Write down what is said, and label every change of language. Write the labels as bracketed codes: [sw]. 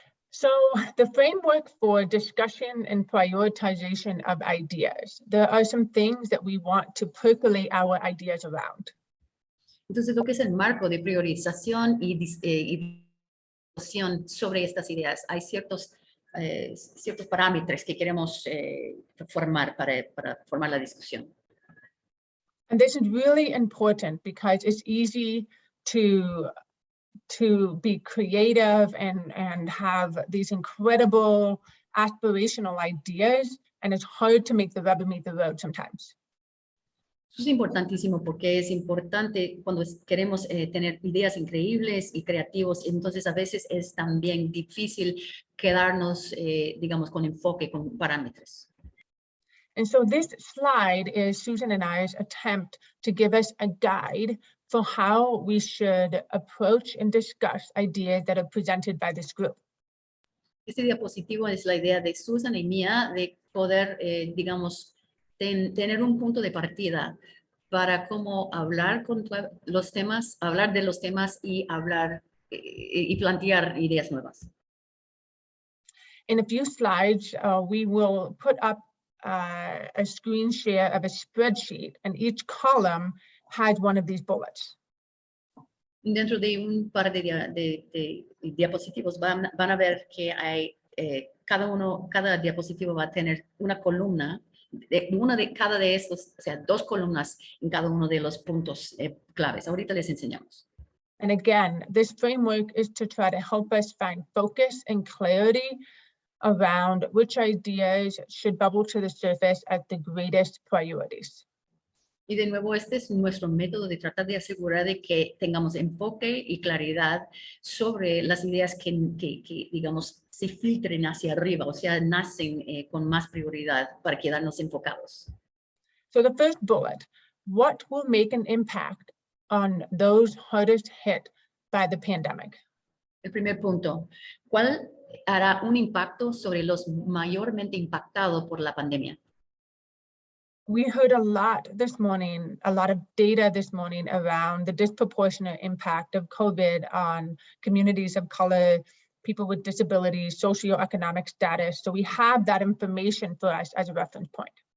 [en] So the framework for discussion and prioritization of ideas, there are some things that we want to percolate our ideas around. [es] Entonces, lo que es el marco de priorización y discusión sobre estas ideas, hay ciertos parámetros que queremos formar para formar la discusión. [en] And this is really important because it's easy to be creative and have these incredible aspirational ideas, and it's hard to make the rubber meet the road sometimes. [es] Eso es importantísimo porque es importante cuando queremos tener ideas increíbles y creativos, entonces a veces es también difícil quedarnos, digamos, con enfoque, con parámetros. [en] And so this slide is Susan and I's attempt to give us a guide for how we should approach and discuss ideas that are presented by this group. [es] Este diapositivo es la idea de Susan y mía de poder, digamos, tener un punto de partida para cómo hablar los temas, hablar de los temas y hablar y plantear ideas nuevas. [en] In a few slides, we will put up a screen share of a spreadsheet, and each column has one of these bullets. [es] Dentro de un par de diapositivos van a ver que hay cada diapositivo va a tener una columna, cada de estos, o sea, 2 columnas en cada uno de los puntos claves. Ahorita les enseñamos. [en] And again, this framework is to try to help us find focus and clarity around which ideas should bubble to the surface at the greatest priorities. [es] Y de nuevo, este es nuestro método de tratar de asegurar de que tengamos enfoque y claridad sobre las ideas que digamos, se filtren hacia arriba, o sea, nacen con más prioridad para quedarnos enfocados. [en] So the first bullet, what will make an impact on those hardest hit by the pandemic? [es] El primer punto, ¿cuál hará un impacto sobre los mayormente impactados por la pandemia? [en] we heard a lot this morning, a lot of data this morning around the disproportionate impact of COVID on communities of color, people with disabilities, socioeconomic status. So we have that information for us as a reference point.